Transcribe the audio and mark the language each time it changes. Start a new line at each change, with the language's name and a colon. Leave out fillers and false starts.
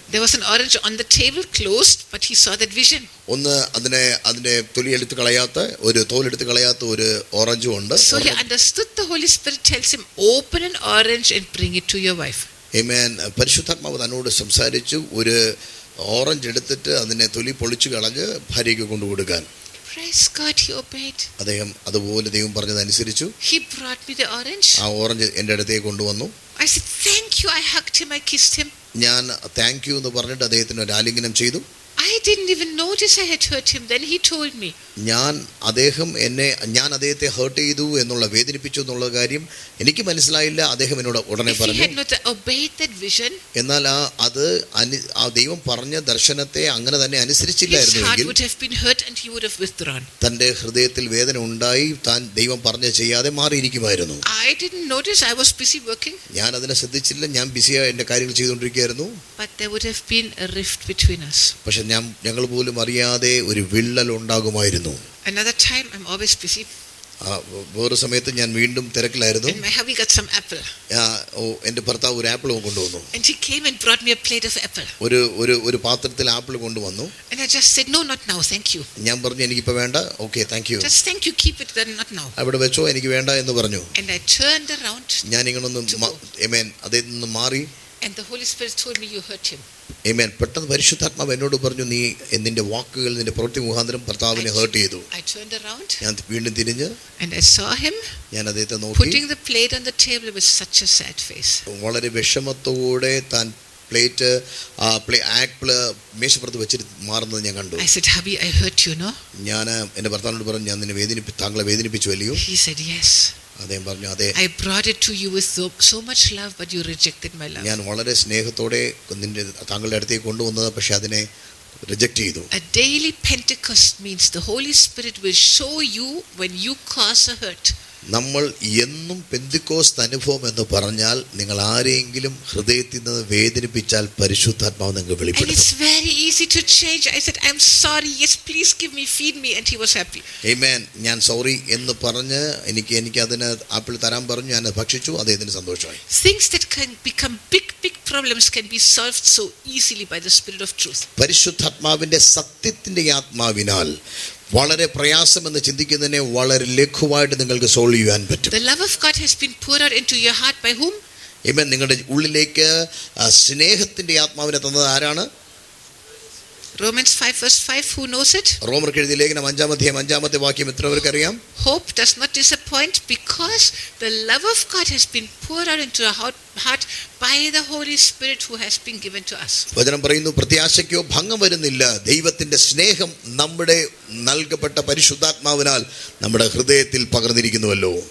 English: There was an orange on the table closed, but he saw that vision.
Malayalam: ഒന്ന് അതിനെ തോലെടുത്ത് കളയാത്ത ഒരു ഓറഞ്ചും ഉണ്ട്.
English: So he understood the Holy Spirit tells him, open an orange and bring it to your wife. Amen.
Malayalam: പരിശുദ്ധാത്മാവ് തന്നോട് സംസാരിച്ചു, ഒരു orange എടുത്തിട്ട് അതിനെ തൊലി പൊളിച്ചു കളഞ്ഞ് ഭാര്യയ്ക്ക് കൊണ്ടുകൊടുക്കാൻ.
English: Praise God, he obeyed.
Malayalam: അദ്ദേഹം അതുപോലെ ദൈവം പറഞ്ഞതനുസരിച്ചു.
English: He brought me the orange.
Malayalam: ആ ഓറഞ്ച് എൻ്റെ അടുത്തേക്ക് കൊണ്ടുവന്നു.
English: I said, thank you. I hugged him. I kissed him.
Malayalam: ഞാൻ താങ്ക് യു എന്ന് പറഞ്ഞിട്ട് അദ്ദേഹത്തിന് ഒരു ആലിംഗനം ചെയ്തു.
English: I didn't even notice I had hurt him. Then he told me. ഞാൻ
Malayalam: അദ്ദേഹത്തെ ഹേർട്ട് ചെയ്തു എന്നുള്ള വേദനിപ്പിച്ചു എന്നുള്ള കാര്യം എനിക്ക് മനസ്സിലായില്ല. അദ്ദേഹം എന്നോട് ഉടനെ പറഞ്ഞു.
English: If he had not obeyed that vision,
Malayalam: എന്നാൽ ആ ദൈവം പറഞ്ഞ ദർശനത്തെ അങ്ങനെ തന്നെ അനുസരിച്ചില്ലായിരുന്നെങ്കിൽ
English: his heart would have been hurt and he would have withdrawn.
Malayalam: തന്റെ ഹൃദയത്തിൽ വേദന ഉണ്ടായി താൻ ദൈവം പറഞ്ഞ ചെയ്യാതെ മാറിയിരിക്കുമായിരുന്നു.
English: I didn't notice. I was busy working.
Malayalam: ഞാൻ അതിനെ ശ്രദ്ധിച്ചില്ല. ഞാൻ ബിസിയായി എന്റെ കാര്യങ്ങൾ ചെയ്തുകൊണ്ടിരിക്കുകയായിരുന്നു.
English: But there would have been a rift between us.
Malayalam: പക്ഷെ ഞങ്ങൾ പോലും അറിയാതെ ഒരു വിള്ളൽ ഉണ്ടാകുമായിരുന്നു.
English: Another time I'm always busy.
Malayalam: വേറെ സമയത്ത് ഞാൻ വീണ്ടും തിരക്കിലായിരുന്നു.
English: And my hubby got some apple.
Malayalam: എന്റെ ഭർത്താവ് ഒരു ആപ്പിൾ കൊണ്ടുവന്നു.
English: And he came and brought me a plate of apple.
Malayalam: ഒരു പാത്രത്തിൽ ആപ്പിൾ കൊണ്ടുവന്നു.
English: And I just said, no, not now, thank you.
Malayalam: ഞാൻ പറഞ്ഞു എനിക്കിപ്പോ വേണ്ട.
English: Okay, thank you. Just thank you, keep it then, not now.
Malayalam: അവിടെ വെച്ചോ, എനിക്ക് വേണ്ട എന്ന് പറഞ്ഞു.
English: And I turned around.
Malayalam: ഞാൻ ഇങ്ങനൊന്ന് അതിൽ നിന്ന് മാറി.
English: And the Holy Spirit told me, you hurt him. Amen.
Malayalam: പെട്ടെന്ന് പരിശുദ്ധാത്മാവ് എന്നോട് പറഞ്ഞു, നീ നിന്റെ വാക്കുകൾ നിന്റെ പ്രവൃത്തി മുഖാന്തരം ഭർത്താവിനെ ഹേർട്ട് ചെയ്തു.
English: I turned around.
Malayalam: ഞാൻ വീണ്ടും തിരിഞ്ഞ്
English: and I saw him
Malayalam: ഞാൻ അദ്ദേഹത്തെ നോക്കി.
English: putting the plate on the table with such a sad face.
Malayalam: വളരെ വിഷമത്തോടെ താൻ പ്ലേറ്റ് ആപ്പിള് മേശപ്പുറത്ത് വെച്ചിട്ട് മാറുന്നത് ഞാൻ കണ്ടു.
English: I said, hubby, I hurt you, no?
Malayalam: ഞാൻ എന്റെ ഭർത്താവിനോട് പറഞ്ഞു, ഞാൻ നിന്നെ താങ്കളെ വേദനിപ്പിച്ചു അല്ലയോ?
English: He said, yes.
Malayalam: അദ്ദേഹം പറഞ്ഞു, അതെ.
English: I brought it to you with so much love, but you rejected my love.
Malayalam: ഞാൻ വളരെ സ്നേഹത്തോടെ താങ്കളുടെ അടുത്തേക്ക് കൊണ്ടുവന്നത്, പക്ഷെ അതിനെ റിജക്റ്റ് ചെയ്തു.
English: A daily Pentecost means the Holy Spirit will show you when you cause a hurt.
Malayalam: നമ്മൾ എന്നും പെന്തിക്കോസ്ത് അനുഭവം എന്ന് പറഞ്ഞാൽ നിങ്ങൾ ആരെങ്കിലും ഹൃദയത്തിൽ നിന്ന് വേദനിപ്പിച്ചാൽ പരിശുദ്ധാത്മാവ് നിങ്ങൾക്ക് വെളിപ്പെടുത്തും.
English: And it's very easy to change. I said, I'm sorry. Yes, please give me, feed me, and he was happy. Amen.
Malayalam: ഞാൻ സോറി എന്ന് പറഞ്ഞ് എനിക്ക് അതിന് ആപ്പിൾ തരാൻ പറഞ്ഞു. ഞാൻ ഭക്ഷിച്ചു. അദ്ദേഹത്തിന് സന്തോഷമായി.
English: Things that can become big problems can be solved so easily by the Spirit of truth.
Malayalam: പരിശുദ്ധാത്മാവിന്റെ സത്യത്തിന്റെ ആത്മാവിനാൽ വളരെ പ്രയാസമെന്ന് ചിന്തിക്കുന്നതിനെ വളരെ ലഘുവായിട്ട് നിങ്ങൾക്ക് സോൾവ് ചെയ്യാൻ പറ്റും.
English: The love of God has been poured out into your heart by whom? Amen.
Malayalam: നിങ്ങളുടെ ഉള്ളിലേക്ക് സ്നേഹത്തിന്റെ ആത്മാവിനെ തന്നത് ആരാണ്?
English: Romans 5 verse 5, who knows it?
Malayalam: റോമർക്ക് എഴുതിയ ലേഖനം 5-ാമത്തെ വാക്യം എത്ര പേർക്ക് അറിയാം?
English: Hope does not disappoint because the love of God has been poured out into our heart by the Holy Spirit who has been given to us.
Malayalam: വചനം പറയുന്നു, പ്രത്യാശയ്ക്കോ ഭംഗം വരുന്നില്ല, ദൈവത്തിന്റെ സ്നേഹം നമ്മുടെ നൽകപ്പെട്ട പരിശുദ്ധാത്മാവിനാൽ നമ്മുടെ ഹൃദയത്തിൽ പകർന്നിരിക്കുന്നുവല്ലോ.